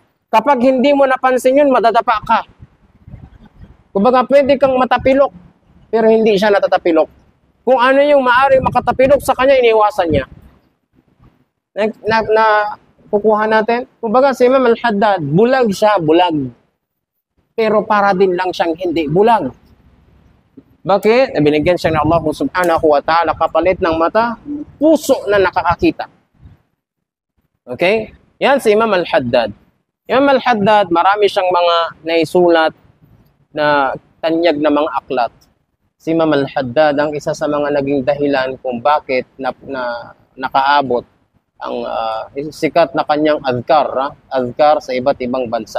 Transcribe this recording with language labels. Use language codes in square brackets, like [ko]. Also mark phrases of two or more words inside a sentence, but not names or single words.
[tl] Kapag hindi mo napansin yun, madadapa ka. Kumbaga, pwede kang matapilok, pero hindi siya natatapilok. Kung ano yung maaaring makatapilok sa kanya, iniwasan niya. Kukuha natin. Kumbaga si Imam Al-Haddad, bulag siya, bulag. Pero para din lang siyang hindi bulag. Bakit? Binigyan siya ng Allah [ar] سبحانه وتعالى [tl] kapalit ng mata, puso na nakakakita. Okay? Yan si Imam Al-Haddad. Imam Al-Haddad, marami siyang mga naisulat na tanyag na mga aklat. Si Imam Al-Haddad ang isa sa mga naging dahilan kung bakit nakaabot ang sikat na kanyang azkar sa iba't ibang bansa.